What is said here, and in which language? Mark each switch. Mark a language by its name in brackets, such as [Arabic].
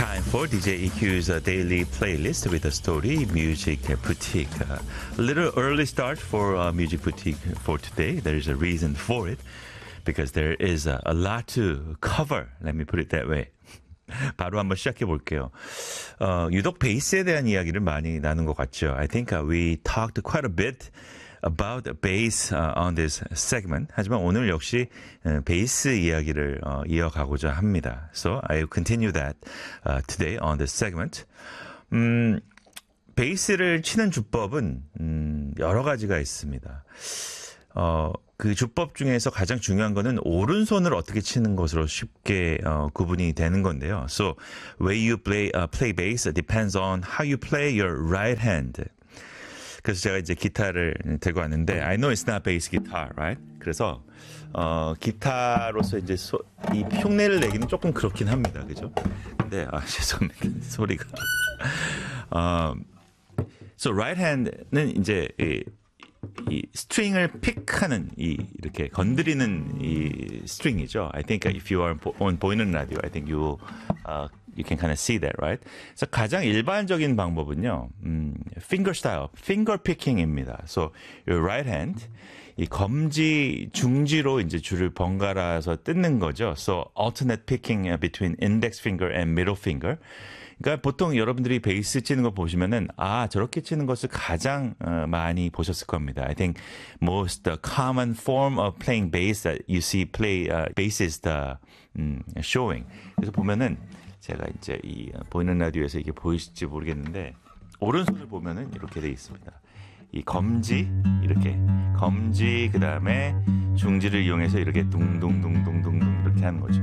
[English] for DJ EQ's daily playlist with a story, Music Boutique. A little early start for Music Boutique for today. There is a reason for it, because there is a lot to cover. Let me put it that way. [Korean] 바로 한번 시작해 볼게요. 유독 베이스에 대한 이야기를 많이 나눈 것 같죠. [English] I think we talked quite a bit about bass on this segment. [Korean] 하지만 오늘 역시 베이스 이야기를 이어가고자 합니다. [English] So I will continue that today on this segment. [Korean] 베이스를 치는 주법은 여러 가지가 있습니다. 그 주법 중에서 가장 중요한 거는 오른손을 어떻게 치는 것으로 쉽게 구분이 되는 건데요. [English] So, way you play, play bass depends on how you play your right hand. [Korean] 그래서 제가 이제 기타를 들고 왔는데, [English] I know it's not bass guitar, right? [Korean] 그래서, 기타로서 이제 이 흉내를 내기는 조금 그렇긴 합니다. 그죠? 네, 죄송합니다. 소리가. So, right hand는 이제, 이 스트링을 픽하는 이 이렇게 건드리는 이 스트링이죠. [English] I think if you are on [Korean] 보이는 라디오, [English] I think you you can kind of see that, right? [Korean] 그래서 가장 일반적인 방법은요, finger style, finger picking입니다. [English] So your right hand, [Korean] 이 검지 중지로 이제 줄을 번갈아서 뜯는 거죠. [English] So alternate picking between index finger and middle finger. [Korean] 그러니까 보통 여러분들이 베이스 치는 거 보시면은 아 저렇게 치는 것을 가장 많이 보셨을 겁니다. [English] I think most common form of playing bass that you see play bass is the showing. [Korean] 그래서 보면은 제가 이제 이 보이는 라디오에서 이게 보이실지 모르겠는데 오른손을 보면은 이렇게 돼 있습니다. 이 검지 이렇게 검지 그다음에 중지를 이용해서 이렇게 둥둥둥둥둥둥 이렇게 하는 거죠.